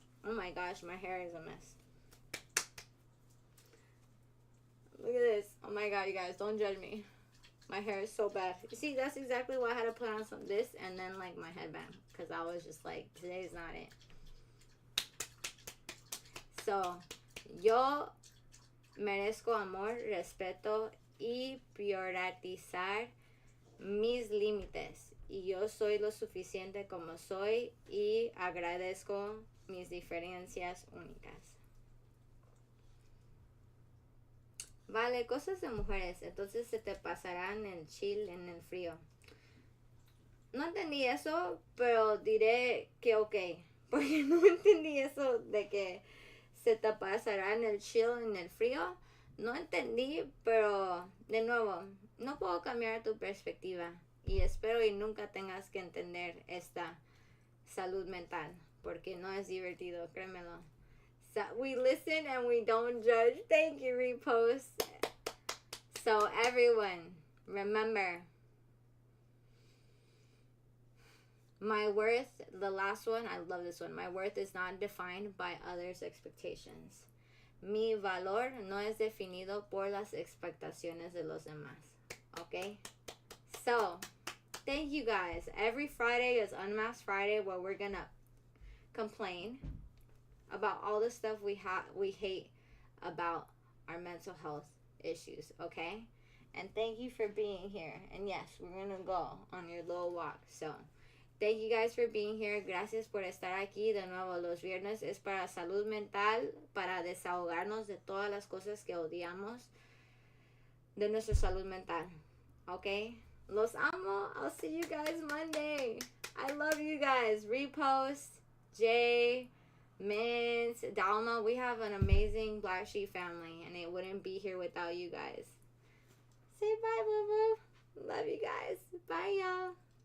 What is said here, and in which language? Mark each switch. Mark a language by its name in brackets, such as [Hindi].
[English] Oh my gosh, my hair is a mess. Look at this. Oh my god, you guys, don't judge me. My hair is so bad. You see, that's exactly why I had to put on some this and then like my headband, because I was just like, today's not it. [Spanish] So, yo merezco amor, respeto y priorizar mis límites. Y yo soy lo suficiente como soy y agradezco mis diferencias únicas. Vale, cosas de mujeres, entonces se te pasarán el chill en el frío. No entendí eso, pero diré que ok, porque no entendí eso de que se te pasará en el chill en el frío. No entendí, pero de nuevo, no puedo cambiar tu perspectiva y espero y nunca tengas que entender esta salud mental, porque no es divertido, créemelo. [English] So we listen and we don't judge. Thank you, Repost. So everyone, remember, my worth, the last one, I love this one. My worth is not defined by others' expectations. [Spanish] Mi valor no es definido por las expectaciones de los demás. [English] Okay? So, thank you guys. Every Friday is Unmasked Friday, where we're gonna complain about all the stuff we hate about our mental health issues, okay? And thank you for being here. And yes, we're gonna go on your little walk. So, thank you guys for being here. [Spanish] Gracias por estar aquí. De nuevo, los viernes es para salud mental, para desahogarnos de todas las cosas que odiamos de nuestra salud mental, okay? Los amo. [English] I'll see you guys Monday. I love you guys. Repost, Jay, Mint, Dalma, we have an amazing Black Sheep family, and it wouldn't be here without you guys. Say bye, boo boo. Love you guys. Bye, y'all.